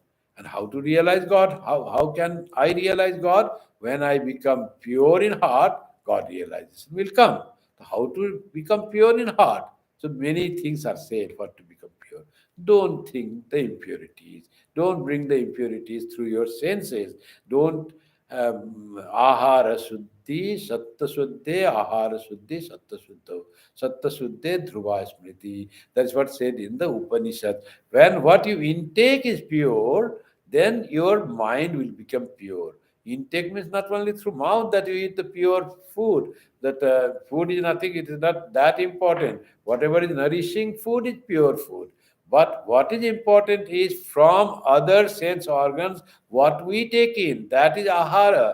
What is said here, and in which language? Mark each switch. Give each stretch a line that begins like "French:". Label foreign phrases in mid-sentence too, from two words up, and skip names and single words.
English: And how to realize God? How can I realize God? When I become pure in heart, God realizes will come. How to become pure in heart? So many things are said for to become pure. Don't think the impurities. Don't bring the impurities through your senses.
Sanskrit: Don't ahara suddhi, satta suddhe, ahara suddhi, satta suddho. Satta suddhe, dhruva smriti.
English: That's what said in the Upanishad. When what you intake is pure, then your mind will become pure. Intake means not only through mouth that you eat the pure food. That food is nothing, it is not that important. Whatever is nourishing food is pure food. But what is important is from other sense organs, what we take in, that is ahara.